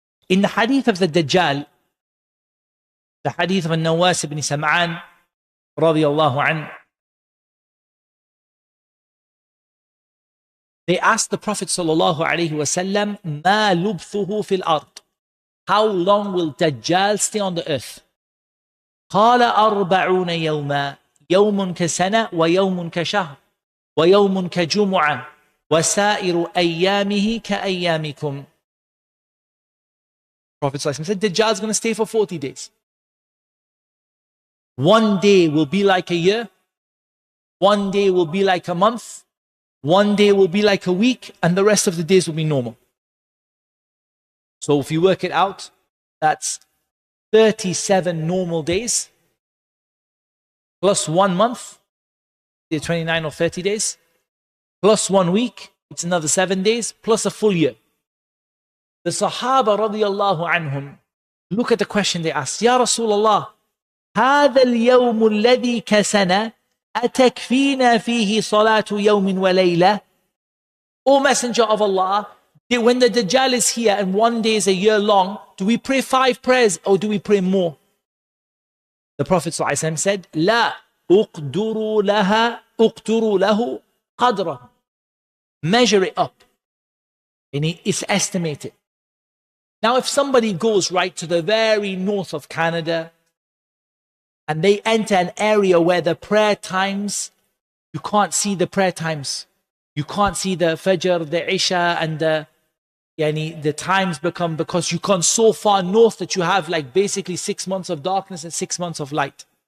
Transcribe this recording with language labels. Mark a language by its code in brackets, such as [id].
[en] In the hadith of the Dajjal, the hadith of Nawas ibn Sam'an, radiyallahu anhu, they asked the Prophet sallallahu alayhi wasallam, [ar] مَا لُبْثُهُ فِي الْأَرْضِ. [en] How long will Dajjal stay on the earth? [ar] قَالَ أَرْبَعُونَ يَوْمًا يوم كسنة ويوم كشهر ويوم كجمعة وسائر أيامه كأيامكم. [en] Prophet ﷺ said, Dajjal is going to stay for 40 days. One day will be like a year. One day will be like a month. One day will be like a week. And the rest of the days will be normal. So if you work it out, that's 37 normal days. Plus 1 month, 29 or 30 days, plus 1 week, it's another 7 days, plus a full year. The Sahaba radiyallahu anhum, look at the question they asked. [ar] Ya Rasulullah, هذا اليوم الذي كسنا أتكفينا فيه صلاة يوم وليلة. [en] O Messenger of Allah, when the Dajjal is here and 1 day is a year long, do we pray 5 prayers or do we pray more? The Prophet ﷺ said, [ar] لا أقدروا له قدره. [en] Measure it up. And it's estimated. Now if somebody goes right to the very north of Canada and they enter an area where the prayer times, you can't see the prayer times. You can't see the Fajr, the Isha, and the times become, because you come so far north that you have like basically 6 months of darkness and 6 months of light.